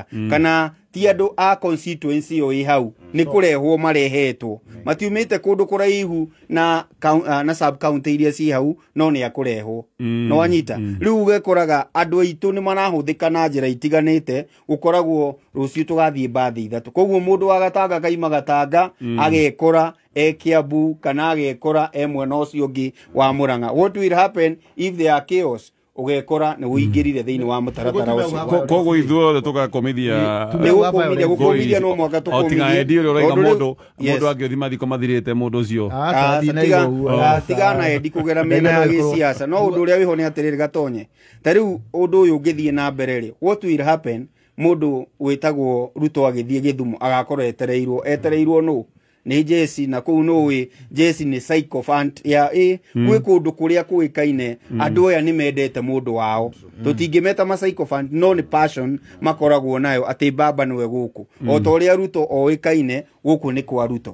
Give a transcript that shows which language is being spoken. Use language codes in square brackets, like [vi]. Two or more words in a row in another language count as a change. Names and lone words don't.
[ki] Kana ti andũ a constituency ĩyo ĩ hau nĩ kũrehwo marehetwo matiumĩte kũndũ kũraihu na sub county iria ci hau no nĩ akũrehwo. Nĩ wanyita. Rĩu ũgekoraga andũ aitũ nĩ marahũthĩka na njĩra itiganĩte gũkoragwo rũciũ tũgathiĩ mbathi ithatũ. Koguo mũndũ wa Gatanga kaima Gatanga agekora Kiambu kana agekora mwena ũcio ũngĩ wa Murang'a. [en] What will happen if there are chaos? [ki] Ugekora nĩ ũingĩrire thĩinĩ wa mũtaratara ũcio. Koguo ithuothe tũgakomithia gũkomithia no mwaka tũkomithie. Tiga Eddie ũrĩa ũraiga mũndũ angĩothi mathiko mathirĩte mũndũ ũcio. Tiga na Eddie kũgera mĩena ya gĩsiasa. No ũndũ ũrĩa wĩho nĩ atĩrĩrĩ gatonye. Ta rĩu ũndũ ũyũ ũngĩthiĩ na mbere-rĩ [en] what will happen [ki] mũndũ wĩtagwo Ruto agĩthiĩ Gĩthumo agakorwo etereirwo no nĩ Jesse na kũu no Jesse nĩ psychophant ya gwĩ kũndũ kũrĩa kũĩkaine andũ aya nĩ mendete mũndũ wao tũtingĩmeta ma psychophant no nĩ passion makoragwo nayo atĩ baba nĩwe gũkũ o ta ũrĩa Ruto oĩkaine gũkũ nĩ kwa Ruto.